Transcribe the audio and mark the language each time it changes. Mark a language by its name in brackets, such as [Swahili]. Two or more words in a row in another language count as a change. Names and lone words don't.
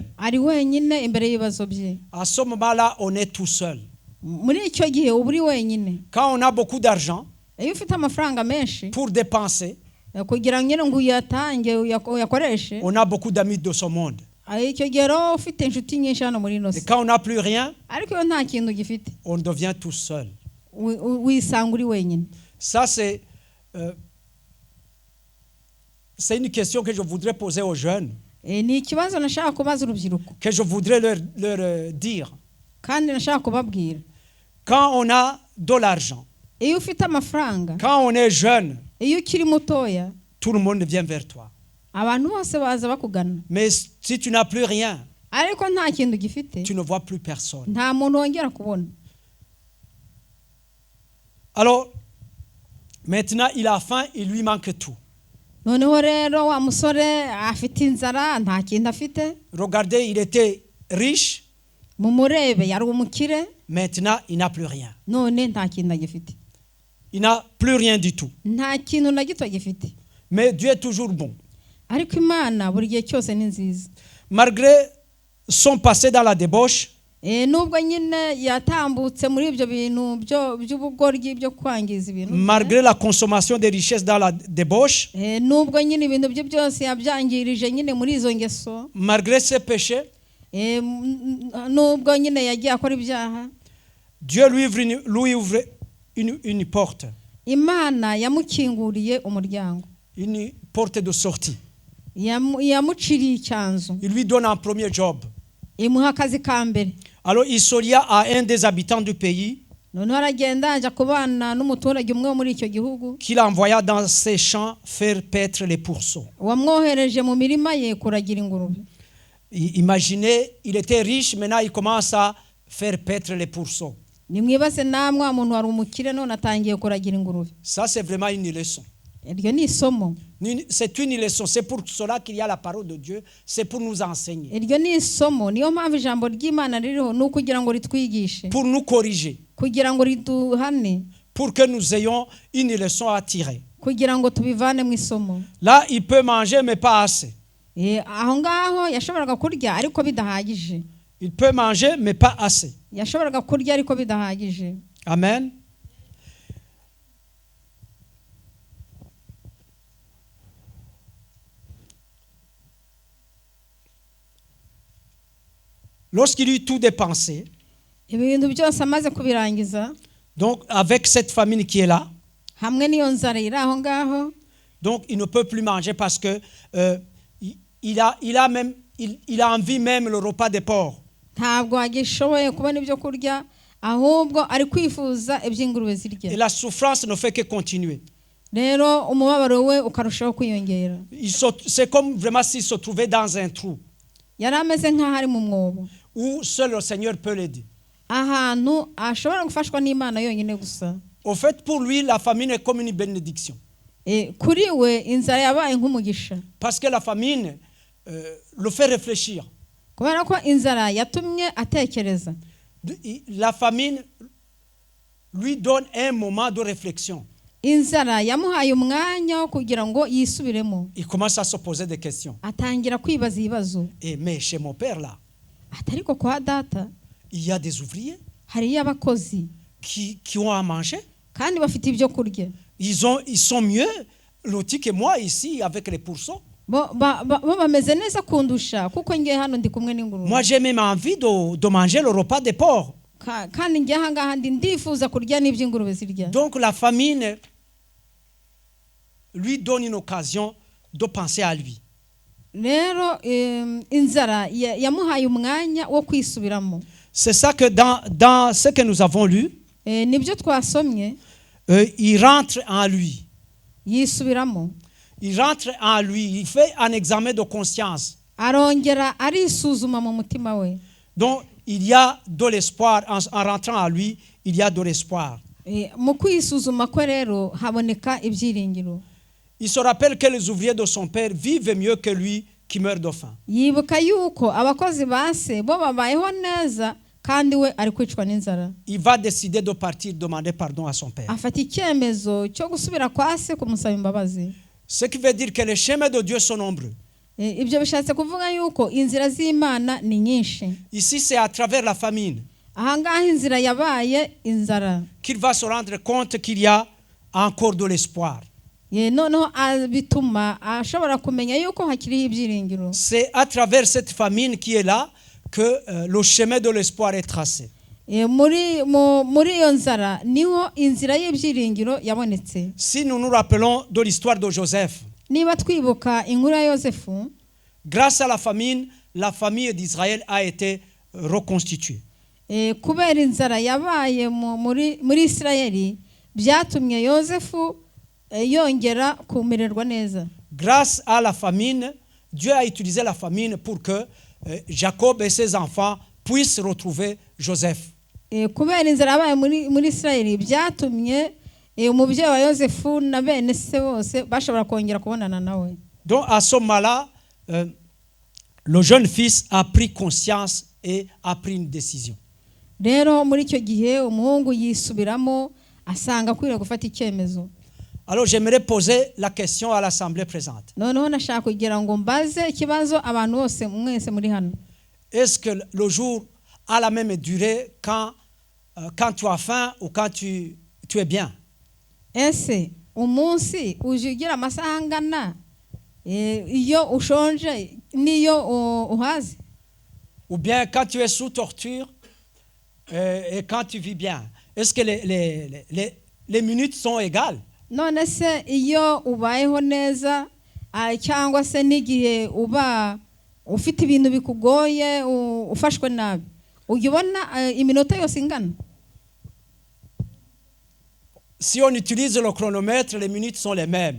[Kinyarwanda] Ari wenyine imbere y'ibibazo bye. [French] À ce moment-là, on est tout seul. [Kinyarwanda] Muri icyo gihe uba uri wenyine. [French] Quand on a beaucoup d'argent [Kinyarwanda] iyo ufite amafaranga menshi [French] pour dépenser, [Kinyarwanda] kugira ngo uyatange uyakoreshe, [French] on a beaucoup d'amis de ce monde. [Kinyarwanda] icyo gihe rero ufite inshuti nyinshi hano muri ino si. [French] Et quand on n'a plus rien, [Kinyarwanda] ariko iyo nta kintu gifite, [French] on devient tout seul. [Kinyarwanda] wisanga uri wenyine. [French] Ça, c'est une question que je voudrais poser aux jeunes, [Kinyarwanda] ni ikibazo nashaka kubaza urubyiruko, [French] que je voudrais leur dire. [Kinyarwanda] kandi nashaka kubabwira. [French] Quand on a de l'argent, [Kinyarwanda] iyo ufite amafaranga, [French] quand on est jeune, [Kinyarwanda] iyo ukiri mutoya, [French] tout le monde vient vers toi. [Kinyarwanda] abantu bose baza bakugana. [French] Mais si tu n'as plus rien, [Kinyarwanda] ariko nta kintu gifite, [French] tu ne vois plus personne. [Kinyarwanda] nta muntu wongera kubona. [French] Alors, maintenant, il a faim, il lui manque tout. [Kinyarwanda] noneho rero wa musore afite inzara, nta kintu afite. [French] Regardez, il était riche. [Kinyarwanda] Mumurebe yari umukire. [French] Maintenant, il n'a plus rien. [Kinyarwanda] none nta kintu agifite. [French] Il n'a plus rien du tout. [Kinyarwanda] nta kintu na gito agifite. [French] Mais Dieu est toujours bon. [Kinyarwanda] ariko Imana buri gihe cyose ni nziza. [French] Malgré son passé dans la débauche, [Kinyarwanda] nubwo nyine yatambutse muri ibyo bintu by'ubugoryi byo kwangiza ibintu, [French] malgré la consommation des richesses dans la débauche, [Kinyarwanda] nubwo nyine ibintu bye byose yabyangirije nyine muri izo ngeso, [French] malgré ses péchés, [Kinyarwanda] nubwo nyine yagiye akora ibyaha, [French] Dieu lui ouvre une porte. [Kinyarwanda] Imana yamukinguriye umuryango, [French] Une porte de sortie. [Kinyarwanda] yamuciriye icyanzu, [French] Il lui donne un premier job. [Kinyarwanda] imuha akazi ka mbere. [French] Alors il s'olia à un des habitants du pays [Kinyarwanda] noneho aragenda ajya kubana n'umuturage umwe wo muri icyo gihugu, [French] qu'il envoya dans ses champs faire paître les pourceaux. [Kinyarwanda] wamwohereje mu mirima ye kuragira ingurube. [French] Imaginez, il était riche, maintenant il commence à faire paître les pourceaux. [Kinyarwanda] nimwibaze namwe, wa muntu wari umukire none atangiye kuragira ingurube. [French] Ça, c'est vraiment une leçon. [Kinyarwanda] iryo ni isomo. [French] C'est une leçon. C'est pour cela qu'il y a la parole de Dieu. C'est pour nous enseigner. [Kinyarwanda] iryo ni isomo, niyo mpamvu ijambo ry'Imana ririho, ni ukugira ngo ritwigishe, [French] Pour nous corriger. [Kinyarwanda] kugira ngo riduhane, [French] Pour que nous ayons une leçon à tirer. [Kinyarwanda] kugira ngo tubivane mu isomo. [French] Là, il peut manger, mais pas assez. [Kinyarwanda] aho ngaho yashoboraga kurya ariko bidahagije. [French] Il peut manger, mais pas assez. [Kinyarwanda] yashoboraga kurya ariko bidahagije. Amen. [French] Lorsqu'il eut tout dépensé, [Kinyarwanda] ibintu byose amaze kubirangiza, [French] donc avec cette famine qui est là, [Kinyarwanda] hamwe n'iyo nzara iri aho ngaho, [French] donc il ne peut plus manger parce que il a envie même le repas des porcs. [Kinyarwanda] ntabwo agishoboye kubona ibyo kurya, ahubwo ari kwifuza iby'ingurube [French] Et [Kinyarwanda] zirya. [French] la souffrance ne fait que continuer. [Kinyarwanda] rero umubabaro we ukarushaho kwiyongera. [French] C'est comme vraiment s'il se trouvait dans un trou [Kinyarwanda] yari ameze nk'aho ari mu mwobo, [French] où seul le Seigneur peut l'aider. [Kinyarwanda] ahantu ashobora gufashwa n'Imana yonyine gusa. [French] Au fait, pour lui, la famine est comme une bénédiction. [Kinyarwanda] kuri we inzara yabaye nk'umugisha, [French] Parce que la famine le fait réfléchir. [Kinyarwanda] kubera ko inzara yatumye atekereza. [French] La famine lui donne un moment de réflexion. [Kinyarwanda] inzara yamuhaye umwanya wo kugira ngo yisubiremo. [French] Il commence à se poser des questions. [Kinyarwanda] atangira kwibaza ibibazo. [French] Mais chez mon père là, [Kinyarwanda] ariko kwa data [French] il y a des ouvriers [Kinyarwanda] hariyo abakozi [French] qui ont à manger. [Kinyarwanda] kandi bafite ibyo kurya. [French] Ils sont mieux lotis que moi ici avec les pourceaux. [Kinyarwanda] bo bameze neza kundusha kuko ngiye hano ndi kumwe n'ingurube. [French] Moi j'ai même envie de manger le repas des porcs. [Kinyarwanda] kandi ngiye aha ngaha ndifuza kurya n'iby'ingurube zirya. [French] Donc la famine lui donne une occasion de penser à lui. [Kinyarwanda] rero inzara yamuhaye umwanya wo kwisubiramo. [French] C'est ça que dans ce que nous avons lu, [Kinyarwanda] nibyo twasomye, [French] il rentre en lui. [Kinyarwanda] yisubiramo, [French] il rentre en lui, il fait un examen de conscience. [Kinyarwanda] arongera arisuzuma mu mutima we. [French] Donc, il y a de l'espoir. En rentrant en lui, il y a de l'espoir. [Kinyarwanda] Mu kwisuzuma kwe rero haboneka ibyiringiro. [French] Il se rappelle que les ouvriers de son père vivent mieux que lui qui meurt de faim. [Kinyarwanda] Yibuka yuko abakozi ba se bo babayeho neza kandi we ari kwicwa n'inzara. [French] Il va décider de partir demander pardon à son père. [Kinyarwanda] Afata icyemezo cyo gusubira kwa se kumusaba imbabazi. [French] Ce qui veut dire que les chemins de Dieu sont nombreux. [Kinyarwanda] Ibyo bishatse kuvuga yuko inzira z'Imana ni nyinshi. [French] Ici, c'est à travers la famine [Kinyarwanda] Ahangaha inzira yabaye inzara. [French] qu'il va se rendre compte qu'il y a encore de l'espoir. [Kinyarwanda] Noneho bituma ashobora kumenya yuko hakiriho ibyiringiro. [French] C'est à travers cette famine qui est là que le chemin de l'espoir est tracé. [Kinyarwanda] Muri iyo nzara niho inzira y'ibyiringiro yabonetse. [French] Si nous nous rappelons de l'histoire de Joseph, [Kinyarwanda] Niba twibuka inkuru ya Yosefu, [French] grâce à la famille d'Israël a été reconstituée. [Kinyarwanda] Kubera inzara yabaye muri Isirayeli byatumye Yosefu yongera kumererwa neza. [French] Grâce à la famine, Dieu a utilisé la famine pour que Jacob et ses enfants puissent retrouver Joseph. [Kinyarwanda] Kubera inzara yabaye muri Isirayeli byatumye umubyeyi wa Yosefu na bene se bose bashobora kongera kubonana nawe. [French] Donc à ce moment-là, le jeune fils a pris conscience et a pris une décision. [Kinyarwanda] Rero muri icyo gihe umuhungu yisubiramo asanga akwiriye gufata icyemezo. [French] Alors j'aimerais poser la question à l'assemblée présente. [Kinyarwanda] Noneho nashaka kugira ngo mbaze ikibazo abantu bose mwese muri hano. [French] Est-ce que le jour a la même durée quand tu as faim ou quand tu es bien? [Kinyarwanda] Ese umunsi uje ugira amasaha angana iyo ushonje niyo uhaze? [French] Ou bien quand tu es sous torture et quand tu vis bien? Est-ce que les minutes sont égales? [Kinyarwanda] None se iyo ubayeho neza cyangwa se n'igihe uba ufite ibintu bikugoye ufashwe nabi ujya ubona iminota yose ingana? [French] Si on utilise le chronomètre, les minutes sont les mêmes.